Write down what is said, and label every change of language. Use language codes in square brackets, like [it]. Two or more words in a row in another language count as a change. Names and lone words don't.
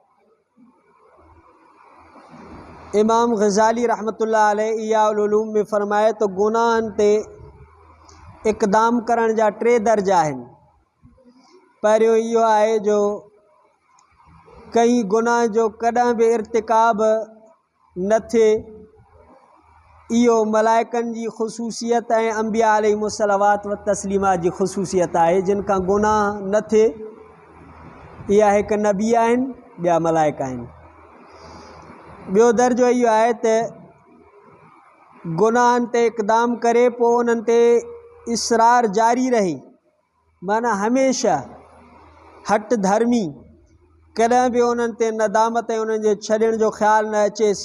[sd] इमाम ग़ज़ाली रहमतुल्लाह अलैह इया उल उलूम [ur] میں فرمائے [sd] तो गुनाहनि ते इक़दाम करण जा 3 दर्जा आहिनि। पहिरियों इहो आहे जो कंहिं गुनाह जो कॾहिं बि इर्तिकाब न थिए, इहो मलाइकनि जी ख़ुसूसियत ऐं अंबिया अलैहिमुस सलावात व तस्लीमात जी ख़ुसूसियत आहे, जिन खां गुनाह न थिए। इहा हिकु नबी आहिनि, ॿिया मलाइका आहिनि। ॿियो दर्जो इहो आहे त गुनाहनि ते इक़दाम करे पोइ उन्हनि ते इसरार जारी रहे, माना हमेशह हट धर्मी कॾहिं बि उन्हनि ते नदामत ऐं उन्हनि जे छॾण जो ख़्यालु न अचेसि।